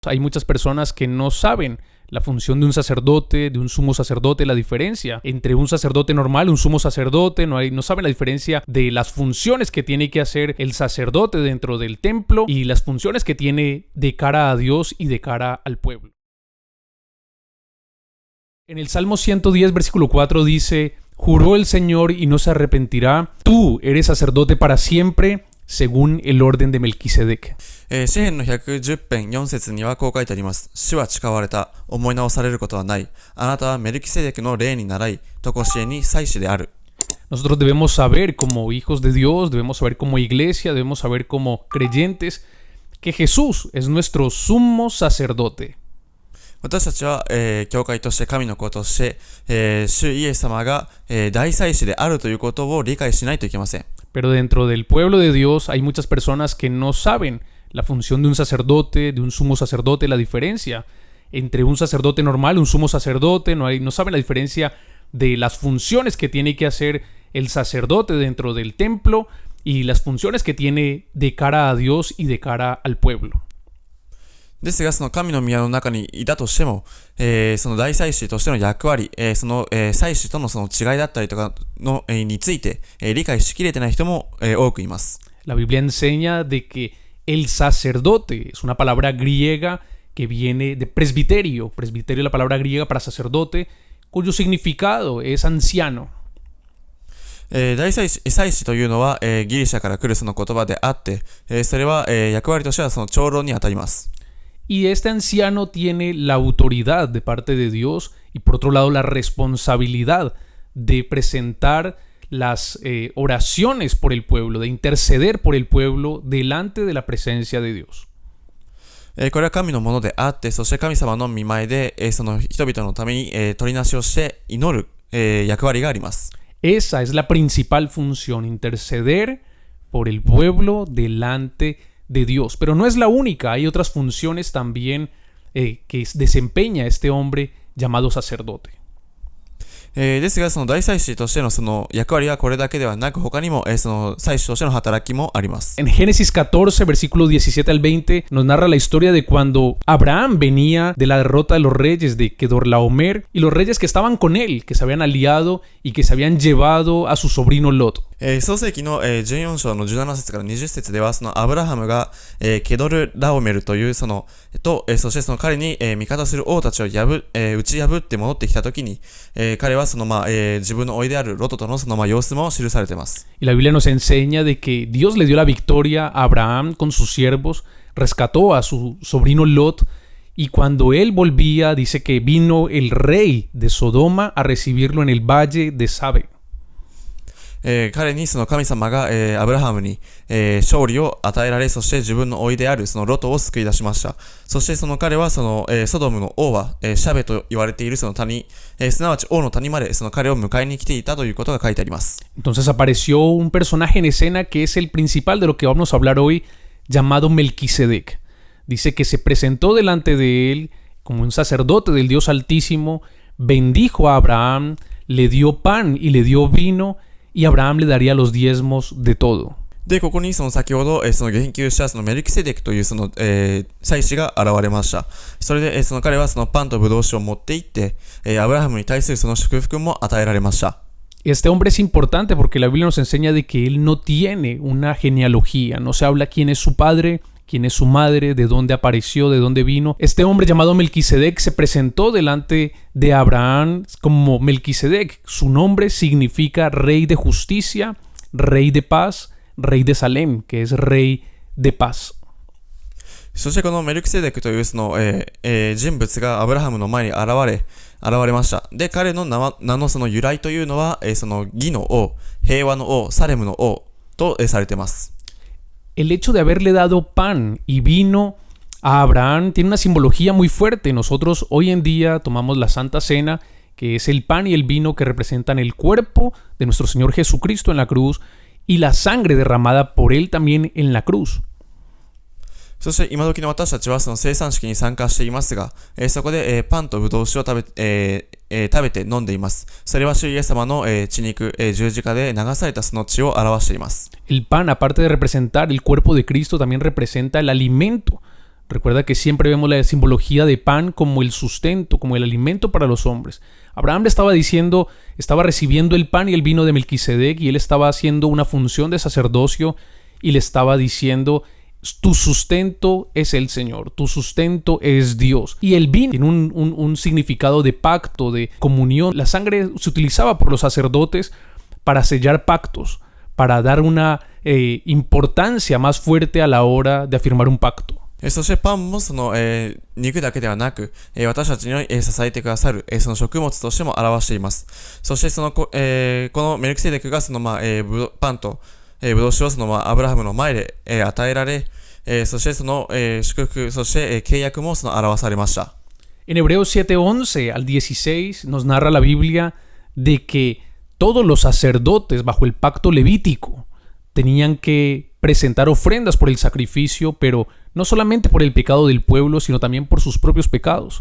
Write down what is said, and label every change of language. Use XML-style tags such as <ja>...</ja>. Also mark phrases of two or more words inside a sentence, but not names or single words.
<es>Hay muchas personas que no saben la función de un sacerdote, de un sumo sacerdote, la diferencia entre un sacerdote normal y un sumo sacerdote, no saben la diferencia de las funciones que tiene que hacer el sacerdote dentro del templo y las funciones que tiene de cara a Dios y de cara al pueblo. En el Salmo 110, versículo 4 dice: juró el Señor y no se arrepentirá, tú eres sacerdote para siempre, según el orden de Melquisedec.</es> <ja>詩編の110編4節にはこう書いてあります。主は誓われた。思い直されることはない。あなたはメルキセデクの霊に倣い、常しえに祭司である。</ja> <es>Nosotros debemos saber como hijos de Dios, debemos saber como iglesia, debemos saber como creyentes que Jesús es nuestro sumo sacerdote.</es> <ja>私たちは、教会として神の子として、主イエス様が、大祭司であるということを理解しないといけません。</ja> <es>Pero dentro del pueblo de Dios hay muchas personas que no saben la función de un sacerdote, de un sumo sacerdote, la diferencia entre un sacerdote normal y un sumo sacerdote, no saben la diferencia de las funciones que tiene que hacer el sacerdote dentro del templo y las funciones que tiene de cara a Dios y de cara al pueblo.</es> <ja>ですが、その神の宮の中にいたとしても、その大祭司としての役割、その、祭司とのその違いだったりとかの、について、理解しきれてない人も、多くいます。</ja> <es>La Biblia enseña de que el sacerdote es una palabra griega que viene de presbiterio. Presbiterio es la palabra griega para sacerdote, cuyo significado es anciano.</es> <ja>大祭司というのは、ギリシャから来るその言葉であって、それは、役割としてはその長老にあたります。</ja> <es>Y este anciano tiene la autoridad de parte de Dios y por otro lado la responsabilidad de presentar las oraciones por el pueblo, de interceder por el pueblo delante de la presencia de Dios.</es> <ja>これは神のものであって、そして神様の御前で、その人々のために、取りなしをして祈る、役割があります。</ja> <es>Esa es la principal función, interceder por el pueblo delante de Dios. Pero no es la única, hay otras funciones también que desempeña este hombre llamado sacerdote.</es> <ja>ですが、その大祭司としてのその役割はこれだけではなく、他にも、その祭司としての働きもあります。</ja> <es>En Génesis 14, versículos 17 al 20, nos narra la historia de cuando Abraham venía de la derrota de los reyes de Kedorlaomer y los reyes que estaban con él, que se habían aliado y que se habían llevado a su sobrino Lot.</es> <ja>創世記の14章の17節から20節では、そのアブラハムがケドルラオメルというそのそしてその彼に味方する王たちを打ち破って戻ってきたときに、彼はその自分の甥であるロトとのその様子も記されています。</ja> <es>Y la Biblia nos enseña de que Dios le dio la victoria a Abraham con sus siervos, rescató a su sobrino Lot y cuando él volvía dice que vino el rey de Sodoma a recibirlo en el valle de Sabe.</es> <ja>彼にその神様が、アブラハムに、勝利を与えられ、そして自分の甥であるそのロトを救い出しました。そしてその彼はその、ソドムの王は、シャベと言われているその谷、すなわち王の谷までその彼を迎えに来ていたということが書いてあります。</ja> <es>Entonces apareció un personaje en escena que es el principal de lo que vamos a hablar hoy, llamado Melquisedec. Dice que se presentó delante de él como un sacerdote del Dios Altísimo, bendijo a Abraham, le dio pan y le dio vino, y Abraham le daría los diezmos de todo.</es> <ja>で、ここにその先ほどその言及したそのメルキセデクというその、祭司が現れました。それでその彼はそのパンとブドウ酒を持って行って、アブラハムに対するその祝福も与えられました。</ja> <es>Este hombre es importante porque la Biblia nos enseña de que él no tiene una genealogía, no se habla quién es su padre, quién es su madre, de dónde apareció, de dónde vino. Este hombre llamado Melquisedec se presentó delante de Abraham como Melquisedec. Su nombre significa rey de justicia, rey de paz, rey de Salem, que es rey de paz.</es> <ja>そしてこのメルキセデクというその、人物がアブラハムの前に現れました。で、彼の名のその由来というのは、その義の王、平和の王、サレムの王と、されています。</ja> <es>El hecho de haberle dado pan y vino a Abraham tiene una simbología muy fuerte. Nosotros hoy en día tomamos la Santa Cena, que es el pan y el vino que representan el cuerpo de nuestro Señor Jesucristo en la cruz y la sangre derramada por él también en la cruz.</es> <ja>そして今時の私たちはその生産式に参加していますが、そこで、パンとブドウ酒を食べて飲んでいます。それは主イエス様の、血肉、十字架で流されたその血を表しています。</ja> <es>El pan, aparte de representar el cuerpo de Cristo, también representa el alimento Recuerda que siempre vemos la simbología de pan como el sustento, como el alimento para los hombres. Abraham le estaba diciendo, estaba recibiendo el pan y el vino de Melquisedec y él estaba haciendo una función de sacerdocio y le estaba diciendo, tu sustento es el Señor, tu sustento es Dios. Y el vino tiene un significado de pacto, de comunión. La sangre se utilizaba por los sacerdotes para sellar pactos, para dar una importancia más fuerte a la hora de afirmar un pacto.</es> <ja>そしてパンも肉だけではなく、私たちに支えてくださる、その食物としても表しています。そしてこのメルキセデクがパンと、ブドウ酒をアブラハムの前で、与えられ、そして祝福、そして、契約も表されました。</ja> <es>En Hebreos 7:11 al 16 nos narra la Biblia de que todos los sacerdotes bajo el pacto levítico tenían que presentar ofrendas por el sacrificio, pero no solamente por el pecado del pueblo, sino también por sus propios pecados.</es>